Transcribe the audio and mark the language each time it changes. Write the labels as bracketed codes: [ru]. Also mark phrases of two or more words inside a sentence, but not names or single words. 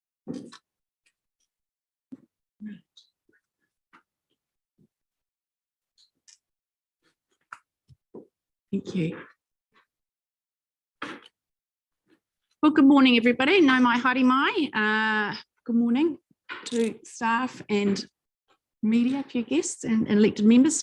[en] Thank you. Well, good morning, everybody. [mi] Nau mai, haere mai. [en] Good morning to staff and media, a few guests and elected members.